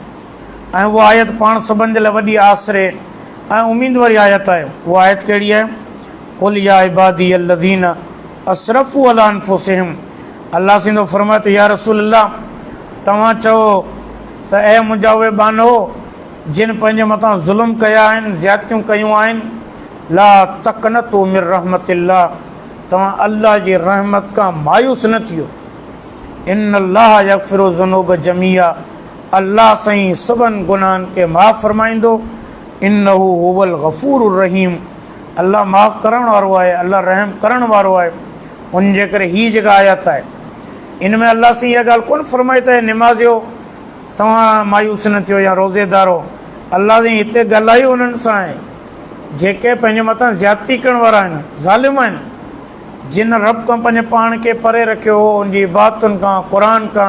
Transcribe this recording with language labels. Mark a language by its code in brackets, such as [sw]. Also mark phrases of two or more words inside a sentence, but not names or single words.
[sd] ऐं उहा आयत पाण सभिनि जे लाइ वॾी आसरे ऐं उमीद वारी आयत आहे। उहा आयत कहिड़ी आहे? [ar] قل يا عبادي الذين أسرفوا على أنفسهم. [sd] अल्लाह सिंधो फरमाए त [ar] يا رسول الله, [sd] तव्हां चओ त ऐं मुंहिंजा उहे बानो जिन पंहिंजे मथां ज़ुल्म कया आहिनि, ज़्यादतियूं कयूं आहिनि, [ar] لا تقنطوا من رحمة الله, [sd] तव्हां अल्लाह जी रहमत खां मायूस न थियो। [ar] إن الله يغفر الذنوب جميعا, [sd] अल्लाह साईं सभिनि गुनाहनि खे माफ़ फरमाईंदो। [ar] إنه هو الغفور الرحيم, [sd] अल्लाह माफ़ करण वारो आहे, अल्लाह रहम करण वारो आहे। उन जे करे हीअ जेका आयत आहे, इन में अल्लाह साईं इहा ॻाल्हि कोन फरमाए त निमाज़ियो तव्हां मायूस न थियो या रोज़ेदारो। अल्लाह साईं हिते ॻाल्हाई उन्हनि सां आहे जेके पंहिंजे मथां ज़्यादती करण वारा आहिनि, ज़ालिम आहिनि, जिन रब खां पंहिंजे पाण खे परे रखियो हो, उनजी इबादतुनि खां, क़ुर खां।